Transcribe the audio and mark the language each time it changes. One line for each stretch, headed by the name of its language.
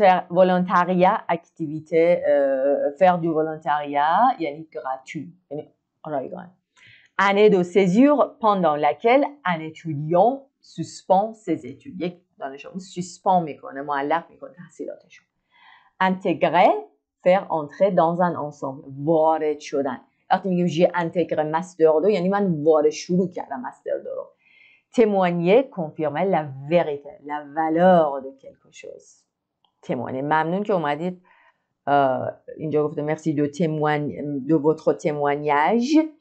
French: volontariat activité faire du volontariat یعنی gratuit
Persian: یعنی رایگان.
French: année de séjour pendant laquelle un étudiant suspend ses études.
Persian: یک دانش آموز suspend میکنه، معلق میکنه تحصیلاتشو.
French: intégrer faire entrer dans un ensemble.
Persian: وارد شدن. وقتی میگیم
French: j'ai intégré master 2
Persian: یعنی من وارد شروع کردم مستر 2 رو.
French: témoigner confirmer la vérité, la valeur de quelque chose.
Persian: témoigner. ممنون که اومدید. اینجا گفته
French: merci de votre témoignage.